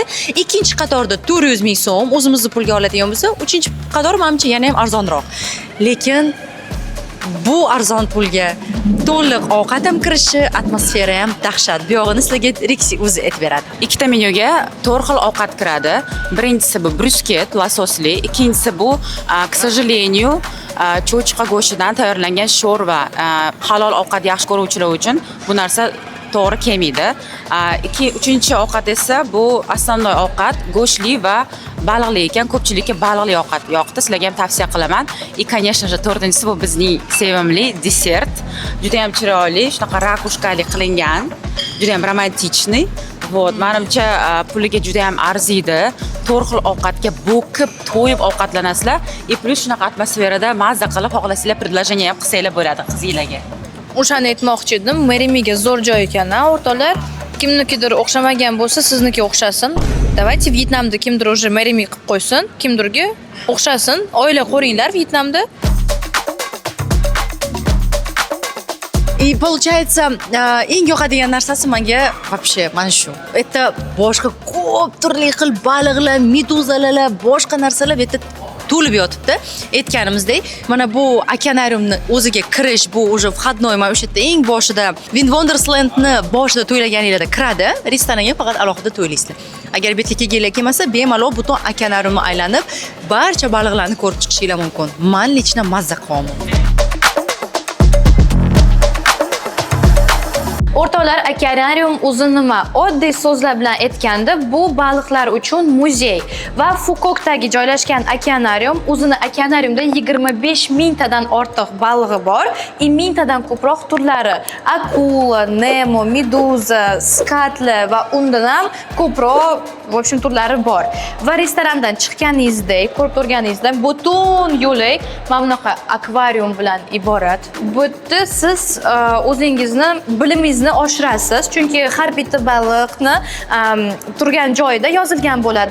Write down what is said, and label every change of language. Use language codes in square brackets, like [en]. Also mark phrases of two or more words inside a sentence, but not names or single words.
[uz] Ikkinchi qatorda 400 ming so'm o'zimizni pulga oladigan bo'lsa, uchinchi qator menimcha yana ham arzonroq. Lekin bu arzon pulga to'liq ovqat ham kirishi, atmosfera ham dahshat. Bu yog'ini sizlarga Rixi o'zi aytib beradi. Ikkita menyuga 4 xil ovqat kiradi. Birinchisi bu brusket, lososli, ikkinchisi bu [ru] к сожалению, [uz] cho'chqa go'shtidan tayyorlangan sho'rva. Halol ovqat yaxshi ko'ruvchilar uchun bu narsa to'g'ri kelmaydi. Uchinchi ovqat esa bu asosiy ovqat go'shtli va baliqli ekan. Ko'pchilikka baliqli ovqat yoqdi. Sizlarga ham tavsiya qilaman. [ru] И, конечно же, [uz] to'rtinchisi bu bizning sevimli desert. Juda ham chiroyli, shunaqa rakushkali qilingan, juda ham romantichniy. Вот, menimcha puliga juda ham arziydi. 4 xil ovqatga bo'kib, to'yib ovqatlanasizlar. И plus shunaqa atmosferada mazza qilib, xohlasanglar предложение ham qilsanglar bo'ladi qizinglarga. O'shani aytmoqchi edim. Merimiga zo'r joy ekan, o'rtoqlar. Kimnikidir o'xshamagan bo'lsa, sizniki o'xshasin. Давайте Vyetnamda kimdir уже Merimi qilib qo'ysin, kimdirga o'xshasin. Oila quringlar Vyetnamda. [ru] И получается, [uz] eng yoqadigan narsasi menga вообще mana shu. Bu yerda boshqa ko'p turli xil baliqlar, meduzalar, boshqa narsalar bu yerda to'lib yotibdi. Aytganimizdek, mana bu okeanariumni o'ziga kirish, bu [ru] уже входной, [uz] mana o'sha yerda eng boshida Wind Wonderlandni boshida to'ylaganinglarda kiradi. Restoranga faqat alohida to'ylaysizlar. Agar bu yerga kelganlar kelmasa, bemalol butun okeanariumni aylanib, barcha baliqlarni ko'rib chiqishinglar mumkin. Men lично mazza qilaman. O'rtoqlar, okeanarium o'zi nima? Oddiy so'zlar bilan aytganda, bu baliqlar uchun muzey va Fukokdagi joylashgan okeanarium o'zini okeanariumda 25 mingtadan ortiq balig'i bor, 1000 tadan ko'proq turlari, akula, nemo, meduza, skatli va undan ham ko'proq, [ru] в общем, [uz] turlari bor. Va restorandan chiqqaningizdek, ko'rib turganingizda butun yo'lak mana bunaqa akvarium bilan iborat. Bu yerda siz o'zingizni bilimingizni oshirasiz, chunki har bitta baliqni turgan joyida yozilgan bo'ladi.